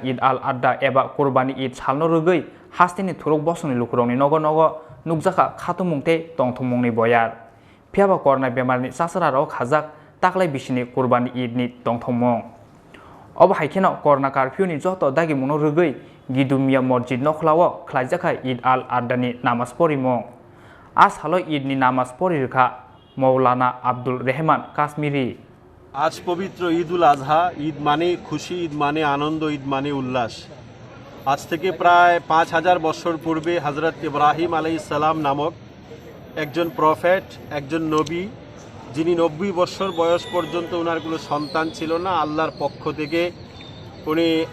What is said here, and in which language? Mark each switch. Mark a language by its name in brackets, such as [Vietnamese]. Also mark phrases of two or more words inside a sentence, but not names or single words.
[Kok Borok] Eid-al-Adha eba Kurbani Eid salno rugei hastini thuruk bosoni lukurongni nogo nukjaka khatumungte tongthumungni boyar phiaba corona bemarni sasararo khajak taklai bisini Kurbani Eid ni tongthumung obo haikeno corona curfew ni joto dagi mungno rugei Gedu Masjid Nokhlao khlaijaka Eid-al-Adha ni namaz porimung ashalo Eid ni namaz porirkha Maulana Abdul Rahman Kashmiri [Bangla] আজ পবিত্র ঈদ-উল-আযহা ঈদ মানে খুশি ঈদ মানে আনন্দ ঈদ মানে উল্লাস আজ থেকে প্রায় 5000 বছর পূর্বে হযরত ইব্রাহিম [Arabic] عليه السلام [Bangla] নামক একজন প্রফেট একজন নবী যিনি 90 বছর বয়স পর্যন্ত ওনার কোনো সন্তান ছিল না আল্লাহর পক্ষ থেকে উনি